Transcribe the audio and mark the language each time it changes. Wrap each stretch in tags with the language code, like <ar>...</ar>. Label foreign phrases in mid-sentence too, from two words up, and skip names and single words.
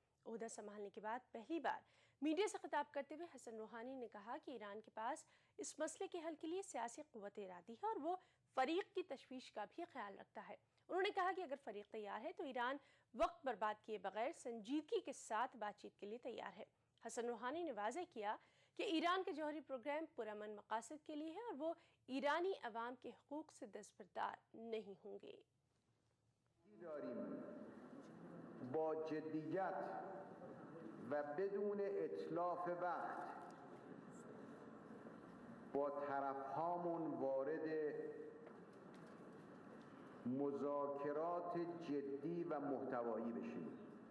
<ur>عہدہ سنبھالنے کے بعد پہلی بار میڈیا سے خطاب کرتے ہوئے حسن روحانی نے کہا کہ ایران کے پاس اس مسئلے کے حل کے لیے سیاسی قوت ارادی ہے اور وہ فریق کی تشویش کا بھی خیال رکھتا ہے. انہوں نے کہا کہ اگر فریق تیار ہے تو ایران وقت برباد کیے بغیر سنجیدگی کے ساتھ بات چیت کے لیے تیار ہے. حسن روحانی نے واضح کیا کہ ایران کے جوہری پروگرام پرامن مقاصد کے لیے ہے اور وہ ایرانی عوام کے حقوق سے دستبردار نہیں ہوں گے.</ur> <fa>با جدیت و بدون اتلاف وقت با طرفهامون وارد مذاکرات جدی و محتوایی بشیم.</fa>